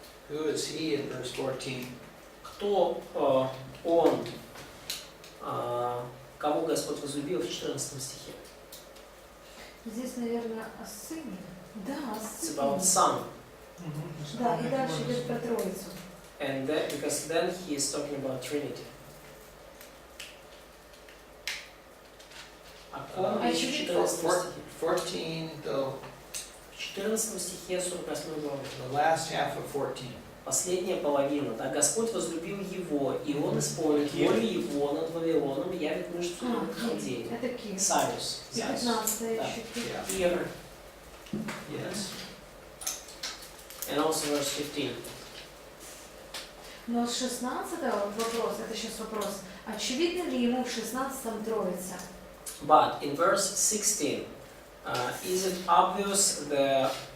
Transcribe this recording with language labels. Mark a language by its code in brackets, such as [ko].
[en] Who is he in verse 14? [ru] Кто он, кого Господь возлюбил в 14 стихе? Здесь, наверное, о сыне. Да, о [en] It's about [ru] сыне. [en] son. [ru] Да, и дальше идет про Троицу. [en] And that, because then he is talking about Trinity. [ru] О ком речь в 14 стихе? 14, В 14 стихе 48 главы. [en] the last half of 14. [ru] Последняя половина. Да, Господь возлюбил его, и он исполнит волю его над Вавилоном, явит мышцу над Халдеями. Это Кир. Сариус. И 15 Да. еще Кир. [en] Yeah. [ru] Кир. [en] Yes. And also verse 15. [ru] Но с 16-го вопрос, это сейчас вопрос, очевидно ли ему в 16-м Троица? [en] But in verse 16, is it obvious that